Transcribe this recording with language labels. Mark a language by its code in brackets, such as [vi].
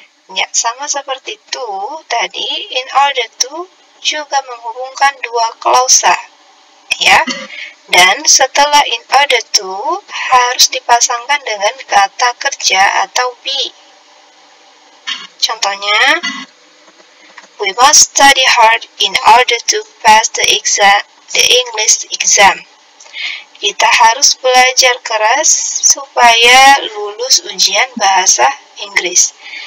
[id] Ya, sama seperti to tadi, in order to juga menghubungkan dua klausa. Ya, dan setelah in order to harus dipasangkan dengan kata kerja atau be. [en] Contohnya, we must study hard in order to pass the English exam. [id] Kita harus belajar keras supaya lulus ujian bahasa Inggris.